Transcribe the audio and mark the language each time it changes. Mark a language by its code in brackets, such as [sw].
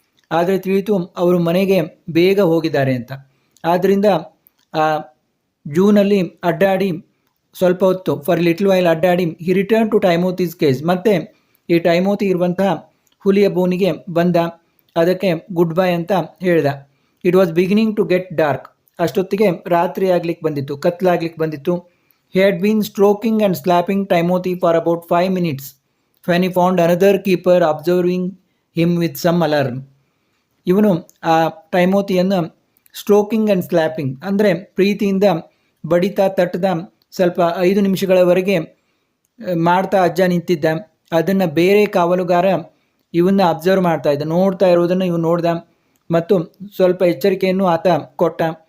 [kn] ಆದರೆ ತಿಳಿಯಿತು ಅವರು ಮನೆಗೆ ಬೇಗ ಹೋಗಿದ್ದಾರೆ ಅಂತ. ಆದ್ದರಿಂದ ಆ ಜೂನಲ್ಲಿ ಅಡ್ಡಾಡಿ ಸ್ವಲ್ಪ ಹೊತ್ತು [en] for little while [kn] ಅಡ್ಡಾಡಿ [en] He return to Timothy's cage. [kn] ಮತ್ತೆ ಈ ಟೈಮೋತಿ ಇರುವಂತಹ ಹುಲಿಯ ಬೋನಿಗೆ ಬಂದ. ಅದಕ್ಕೆ ಗುಡ್ ಬೈ ಅಂತ ಹೇಳಿದ. [en] It was beginning to get dark. [kn] ಅಷ್ಟೊತ್ತಿಗೆ ರಾತ್ರಿ ಆಗ್ಲಿಕ್ಕೆ ಬಂದಿತ್ತು, ಕತ್ಲಾಗ್ಲಿಕ್ಕೆ ಬಂದಿತ್ತು. [en] He had been stroking and slapping Timothy for about 5 minutes when he found another keeper observing him with some alarm. [kn] ಇವನು ಆ ಟೈಮೋತಿಯನ್ನು [en] stroking and slapping [kn] ಅಂದರೆ ಪ್ರೀತಿಯಿಂದ ಬಡಿತಾ ತಟ್ಟದ ಸ್ವಲ್ಪ 5 ನಿಮಿಷಗಳವರೆಗೆ ಮಾಡ್ತಾ ಅಜ್ಜ ನಿಂತಿದ್ದ. ಅದನ್ನು ಬೇರೆ ಕಾವಲುಗಾರ ಇವನ್ನ ಅಬ್ಸರ್ವ್ ಮಾಡ್ತಾ ಇದ್ದ. ನೋಡ್ತಾ ಇರೋದನ್ನು ಇವನು ನೋಡ್ದ ಮತ್ತು ಸ್ವಲ್ಪ ಎಚ್ಚರಿಕೆಯನ್ನು ಆತ ಕೊಟ್ಟ.